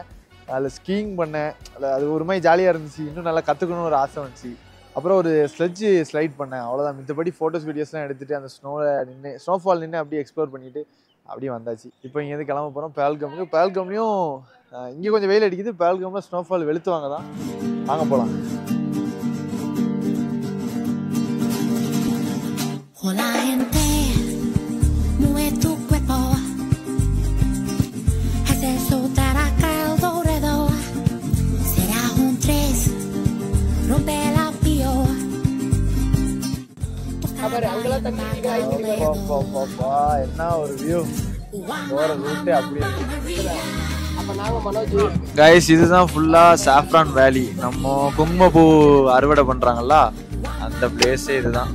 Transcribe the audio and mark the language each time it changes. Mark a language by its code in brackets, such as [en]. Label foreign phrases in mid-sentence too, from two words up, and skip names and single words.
[ta] அதில் ஸ்கீயிங் பண்ணேன், அது ஒரு மாதிரி ஜாலியாக இருந்துச்சு, இன்னும் நல்லா கற்றுக்கணும்னு ஒரு ஆசை வந்துச்சு. அப்புறம் ஒரு [en] sledge slide [ta] பண்ணேன், அவ்வளோதான். மித்தபடி [en] photos videos-lām [ta] எடுத்துகிட்டு அந்த ஸ்னோஃபால் நின்று அப்படியே எக்ஸ்ப்ளோர் பண்ணிவிட்டு அப்படியே வந்தாச்சு. இப்போ இங்கேருந்து கிளம்ப போகிறோம் பெஹல்கமுக்கு. பெஹல்கம்லேயும் இங்கே கொஞ்சம் வெயில் அடிக்குது, பெஹல்கமில் ஸ்னோஃபால் வெளுத்துவாங்க தான். வாங்க போகலாம். [es] Hola gente, mueve tu cuerpo, haz eso acá alrededor, será un tres, rompe la pio. [ta] என்ன ஒரு வியூ, போகிற ரூட்டே அப்படி இருக்கு. கைஸ் இதுதான் ஃபுல்லாக [en] saffron valley, [ta] நம்ம குங்குமப்பூ அறுவடை பண்ணுறாங்களா அந்த பிளேஸே இதுதான்.